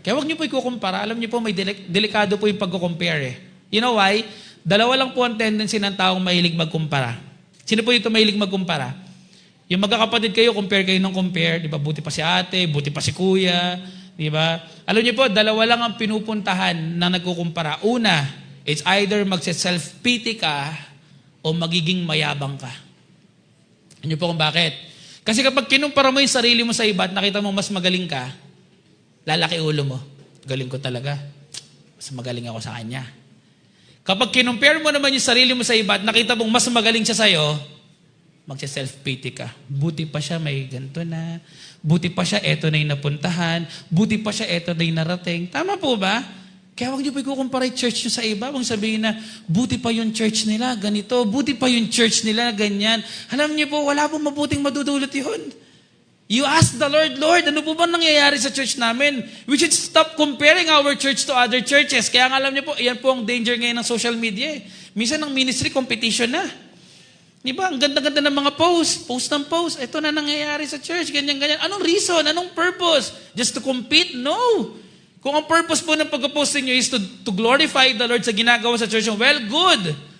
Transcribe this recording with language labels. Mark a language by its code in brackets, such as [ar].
[tl] Kaya huwag niyo po ikukumpara. Alam niyo po, may delikado po yung pag-compare eh. [en] You know why? [tl] Dalawa lang po ang tendency ng taong mahilig magkumpara. Sino po dito mahilig magkumpara? Yung magkakapatid kayo, compare kayo ng compare. Di ba? Buti pa si ate, buti pa si kuya. Di ba? Alam niyo po, dalawa lang ang pinupuntahan na nagkukumpara. Una, [en] it's either [tl] magse-self-pity ka o magiging mayabang ka. Alam niyo po kung bakit? Kasi kapag kinumpara mo yung sarili mo sa iba at nakita mo mas magaling ka, lalaki ulo mo. Galing ko talaga. Mas magaling ako sa kanya. Kapag kinumpare mo naman yung sarili mo sa iba at nakita mong mas magaling siya sa'yo, magsa-self-pity ka. Buti pa siya, may ganito na. Buti pa siya, eto na yung napuntahan. Buti pa siya, eto na yung narating. Tama po ba? Kaya huwag niyo pa ikukumpara yung church niyo sa iba. Huwag sabihin na, buti pa yung church nila, ganito. Buti pa yung church nila, ganyan. Alam niyo po, wala pong mabuting madudulot yun. [en] You ask the Lord, Lord, [tl] ano po ba nangyayari sa church namin? [en] We should stop comparing our church to other churches. [tl] Kaya nga alam niyo po, yan po ang danger ngayon ng social media. Minsan ang ministry competition na. Di ba? Ang ganda-ganda ng mga post ng post. Ito na nangyayari sa church, ganyan-ganyan. Anong reason? Anong purpose? [en] Just to compete? No. [tl] Kung ang purpose po ng pag-post niyo [en] is to glorify the Lord [tl] sa ginagawa sa church, [en] well, good.